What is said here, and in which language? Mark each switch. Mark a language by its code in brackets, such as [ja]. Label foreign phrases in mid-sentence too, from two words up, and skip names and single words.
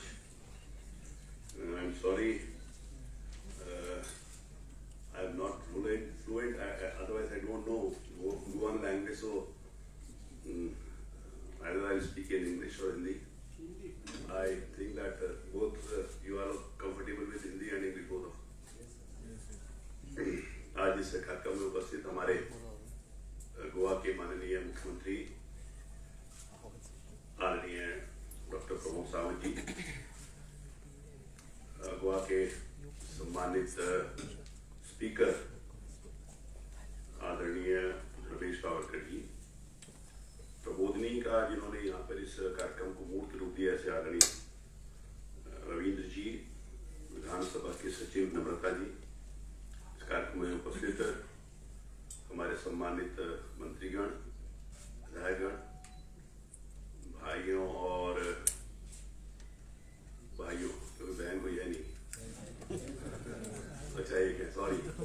[en] I'm sorry, I'm not fluent. Otherwise, I don't know one language. So either I'll speak in English or Hindi. I think that both you are comfortable with Hindi and English both of. [hi] आज इस कार्यक्रम में उपस्थित हमारे गोवा के माननीय मुख्यमंत्री आदरणीय डॉक्टर प्रमोद सावंत जी, गोवा के सम्मानित स्पीकर आदरणीय रमेश तवडकर जी, प्रबोधिनी का जिन्होंने यहाँ पर इस कार्यक्रम को मूर्त रूप दिया ऐसे आदरणीय रविंद्र जी, विधानसभा के सचिव नम्रता जी, इस कार्यक्रम में उपस्थित हमारे सम्मानित मंत्रीगण, विधायकगण, भाइयों और सॉरी।